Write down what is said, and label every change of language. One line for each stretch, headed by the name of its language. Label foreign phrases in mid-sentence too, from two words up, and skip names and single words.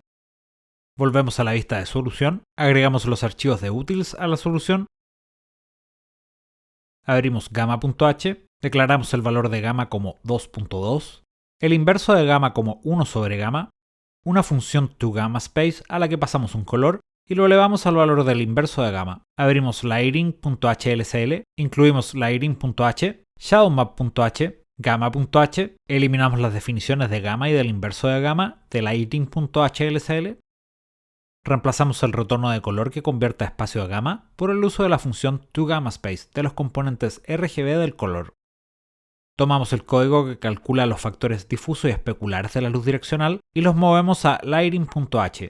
Spanish: Volvemos a la vista de solución, agregamos los archivos de utils a la solución. Abrimos gamma.h, declaramos el valor de gamma como 2.2, el inverso de gamma como 1 sobre gamma, una función toGammaSpace a la que pasamos un color y lo elevamos al valor del inverso de gamma. Abrimos lighting.hlcl, incluimos lighting.h, shadowmap.h, gamma.h, eliminamos las definiciones de gamma y del inverso de gamma de lighting.hlcl. Reemplazamos el retorno de color que convierte a espacio de gamma por el uso de la función toGammaSpace de los componentes RGB del color. Tomamos el código que calcula los factores difusos y especulares de la luz direccional y los movemos a lighting.h.